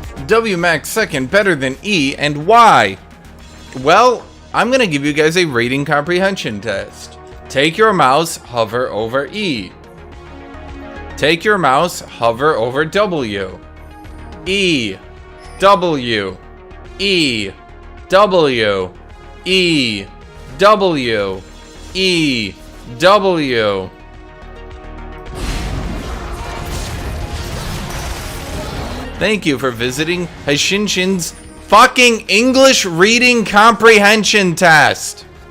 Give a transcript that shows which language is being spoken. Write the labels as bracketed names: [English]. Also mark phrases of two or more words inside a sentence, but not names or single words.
[English] W max second better than E, and why? Well, I'm gonna give you guys a reading comprehension test. Take your mouse, hover over E. Take your mouse, hover over W. E, W, E, W, E, W, E, W. Thank you for visiting Hashinshin's fucking English reading comprehension test.